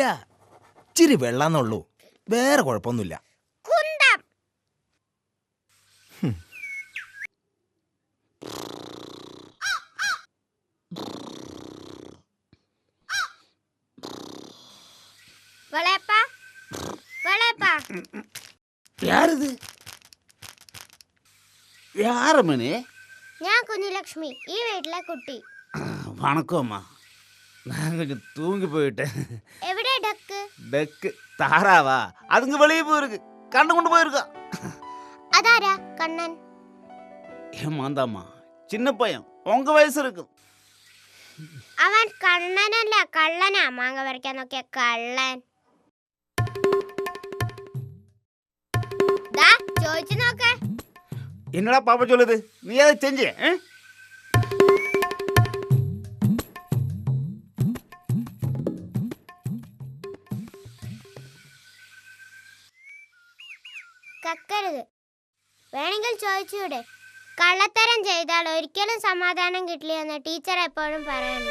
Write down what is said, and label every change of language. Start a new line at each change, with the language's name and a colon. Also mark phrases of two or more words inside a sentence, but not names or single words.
Malayalam: ഇച്ചിരി വെള്ളാന്നുള്ളൂ, വേറെ കുഴപ്പമൊന്നുമില്ല. കുന്തം. വെള്ളയപ്പ, വെള്ളയപ്പ.
Tamil: யாருது? யாரு மணி?
Malayalam: ഞാൻ കുഞ്ഞുലക്ഷ്മി, ഈ വീട്ടിലെ കുട്ടി.
Tamil: வணக்கம் அம்மா. நான் கொஞ்சம் தூங்கி போயிட்டேன்.
Malayalam: എവിടെ ഡക്ക്?
Tamil: டக்கு தாராவா? அதுங்க வெளியே போயிருக்கு, கண்ணு கொண்டு போயிருக்கா.
Malayalam: അതാരാ കണ്ണൻ?
Tamil: ஏமாந்தாம்மா, சின்ன பையன், உங்க வயசு இருக்கும்.
Malayalam: അവൻ കണ്ണനല്ല കള്ളനാ. മാങ്ങ പറിക്കാൻ നോക്കിയ കള്ളൻ. ദാ ചോദിച്ചു നോക്ക.
Tamil: என்னடா பாப்பா சொல்லுது? நீ அதை செஞ்சிய?
Malayalam: കക്കരുത്. വേണമെങ്കിൽ ചോദിച്ചൂടെ? കള്ളത്തരം ചെയ്താൽ ഒരിക്കലും സമാധാനം കിട്ടില്ല എന്ന് ടീച്ചർ എപ്പോഴും പറയുന്നു.